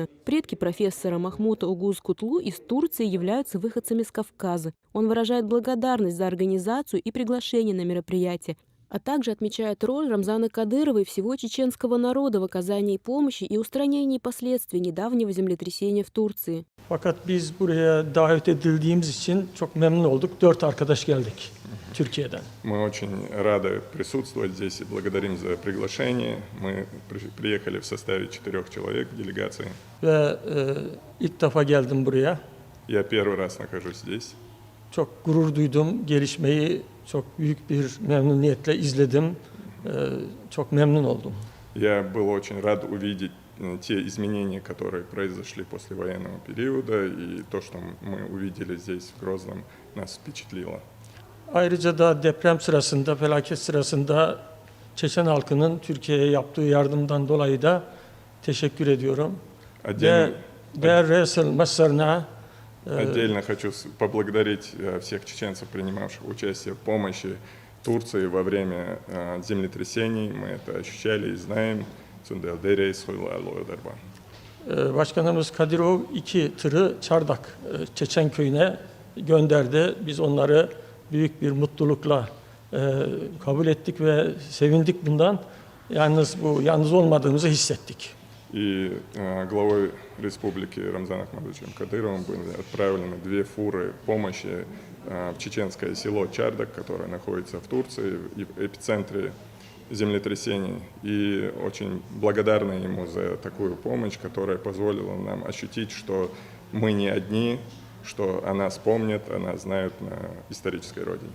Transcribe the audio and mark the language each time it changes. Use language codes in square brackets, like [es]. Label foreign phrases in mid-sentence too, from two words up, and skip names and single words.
[ru] Предки профессора Махмута Угуз-Кутлу из Турции являются выходцами с Кавказа. Он выражает благодарность за организацию и приглашение на мероприятие, а также отмечает роль Рамзана Кадырова и всего чеченского народа в оказании помощи и устранении последствий недавнего землетрясения в Турции. [tr] Fakat biz buraya davet edildiğimiz için çok memnun olduk. 4 arkadaş geldik Türkiye'den. [ru] Мы очень рады присутствовать здесь и благодарим за приглашение. Мы приехали в составе 4 человек в делегации. [tr] Ve ilk defa geldim buraya. [ru] Я первый раз нахожусь здесь. [tr] Çok gurur duydum. Gelişmeyi çok büyük bir memnuniyetle izledim. Çok memnun oldum. [ru] Я был очень рад увидеть те изменения, которые произошли после военного периода, и то, что мы увидели здесь в Грозном, нас впечатлило. [tr] Ayrıca da deprem sırasında, felaket sırasında Çeçen halkının Türkiye'ye yaptığı yardımdan dolayı da teşekkür ediyorum. [ru] Отдельно хочу поблагодарить всех чеченцев, принимавших участие в помощи Турции во время землетрясений. Мы это ощущали и знаем. [tr] Başkanımız Kadirov 2 tırı Çardak Çeçen köyüne gönderdi. Biz onları büyük bir mutlulukla kabul ettik ve sevindik bundan. Yalnız olmadığımızı hissettik. [ru] и главой республики Рамзаном Ахмадовичем Кадыровым были отправлены 2 фуры помощи в чеченское село Чардак, которое находится в Турции, в эпицентре землетрясений. И очень благодарны ему за такую помощь, которая позволила нам ощутить, что мы не одни, что о нас помнят, о нас знают на исторической родине.